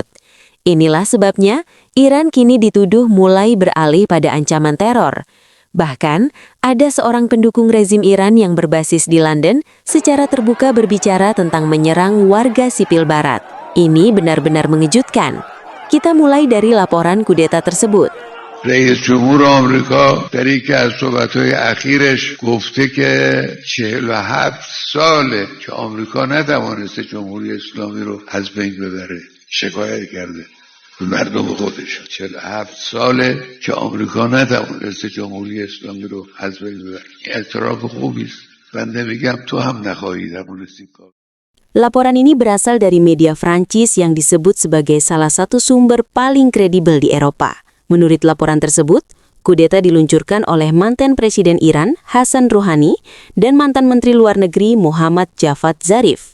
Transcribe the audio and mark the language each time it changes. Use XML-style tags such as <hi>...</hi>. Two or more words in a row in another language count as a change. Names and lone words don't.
<id>Inilah sebabnya Iran kini dituduh mulai beralih pada ancaman teror. Bahkan, ada seorang pendukung rezim Iran yang berbasis di London secara terbuka berbicara tentang menyerang warga sipil barat. Ini benar-benar mengejutkan. Kita mulai dari laporan kudeta tersebut.</id> <fa>رئیس جمهور آمریکا در یکی از صحبت‌های اخیرش گفته که 47 ساله که آمریکا نتوانسته جمهوری اسلامی رو از بین ببره. شکایت کرده به مردم خودش. 47 ساله که آمریکا نتوانسته جمهوری اسلامی رو از بین ببره. اعتراف خوبی است. بنده میگم تو هم نخواهی توانستی کار.</fa> <id>Laporan ini berasal dari media Prancis yang disebut sebagai salah satu sumber paling kredibel di Eropa. Menurut laporan tersebut, kudeta diluncurkan oleh mantan Presiden Iran, Hassan Rouhani, dan mantan Menteri Luar Negeri Muhammad Javad Zarif.</id>